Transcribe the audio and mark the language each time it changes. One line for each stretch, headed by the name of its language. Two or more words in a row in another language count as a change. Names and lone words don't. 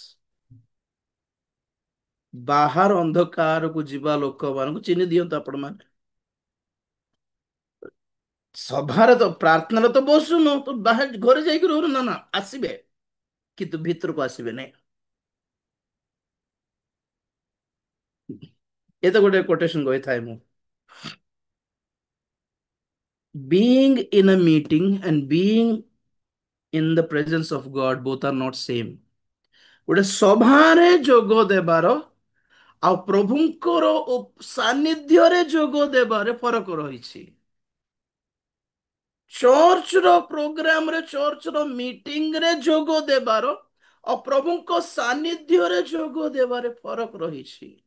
Odia: ବାହାର ଅନ୍ଧକାରକୁ ଯିବା ଲୋକମାନଙ୍କୁ ଚିହ୍ନି ଦିଅନ୍ତୁ ଆପଣ ମାନେ। ସଭାରେ ତ ପ୍ରାର୍ଥନାରେ ତ ବସୁନ, ତ ବାହାରେ ଘରେ ଯାଇକି ରହୁନ, ନା ନା ଆସିବେ କିନ୍ତୁ ଭିତରକୁ ଆସିବେ ନାହିଁ। ଏ ତ ଗୋଟେ କୋଟେସନ କହିଥାଏ ମୁଁ,
English: being in a meeting and being in the presence of God both are not same।
Odia: ଗୋଟେ ସଭାରେ ଯୋଗ ଦେବାର ଆଉ ପ୍ରଭୁଙ୍କର ସାନ୍ନିଧ୍ୟରେ ଯୋଗ ଦେବାରେ ଫରକ ରହିଛି। ଚର୍ଚ୍ଚର ପ୍ରୋଗ୍ରାମରେ, ଚର୍ଚ୍ଚର ମିଟିଂରେ ଯୋଗ ଦେବାର ଆଉ ପ୍ରଭୁଙ୍କ ସାନ୍ନିଧ୍ୟରେ ଯୋଗ ଦେବାରେ ଫରକ ରହିଛି।